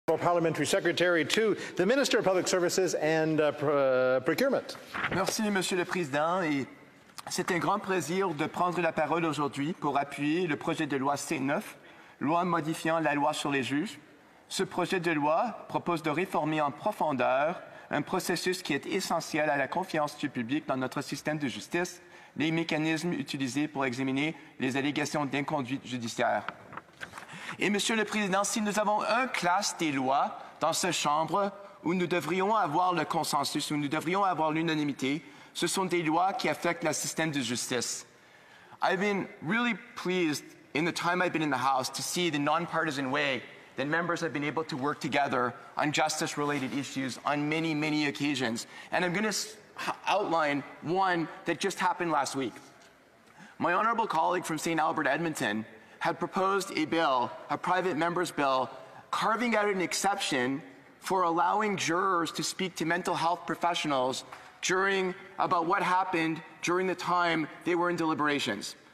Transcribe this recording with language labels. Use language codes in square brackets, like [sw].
[en] Parliamentary Secretary to the Minister of Public Services and Procurement. [fr] Merci, Monsieur le Président. Et c'est un grand plaisir de prendre la parole aujourd'hui pour appuyer le projet de loi C9, loi modifiant la loi sur les juges. Ce projet de loi propose de réformer en profondeur un processus qui est essentiel à la confiance du public dans notre système de justice, les mécanismes utilisés pour examiner les allégations d'inconduite judiciaire. Et, Monsieur le Président, si nous avons une classe des lois dans cette Chambre où nous devrions avoir le consensus, où nous devrions avoir l'unanimité, ce sont des lois qui affectent le système de justice. [en] I've been really pleased in the time I've been in the House to see the nonpartisan way that members have been able to work together on justice-related issues on many, many occasions. And I'm going to outline one that just happened last week. My honourable colleague from St. Albert, Edmonton, had proposed a bill, a private member's bill, carving out an exception for allowing jurors to speak to mental health professionals about what happened during the time they were in deliberations.